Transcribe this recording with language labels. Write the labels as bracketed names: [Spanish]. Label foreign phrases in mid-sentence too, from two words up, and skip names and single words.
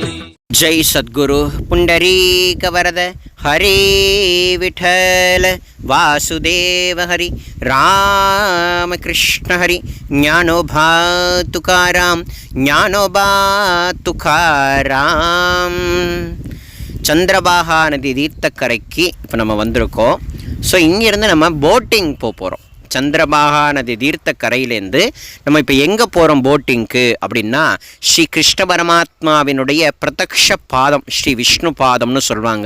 [Marathi] जय सद्गुरु पुंडरीक वरद हरे विठल वासुदेव हरि राम कृष्ण हरि ज्ञानोबा तुकाराम ज्ञानोबा तुकाराम। [Tamil] சந்திரபாகா நதி தீர்த்தக்கரைக்கு இப்போ நம்ம வந்திருக்கோம். ஸோ இங்கேருந்து நம்ம போட்டிங் போகிறோம். சந்திரபாகா நதி தீர்த்தக்கரையிலேருந்து நம்ம இப்போ எங்கே போகிறோம் போட்டிங்க்கு அப்படின்னா, ஸ்ரீ கிருஷ்ண பரமாத்மாவினுடைய பிரத்யக்ஷ பாதம், ஸ்ரீ விஷ்ணு பாதம்னு சொல்லுவாங்க.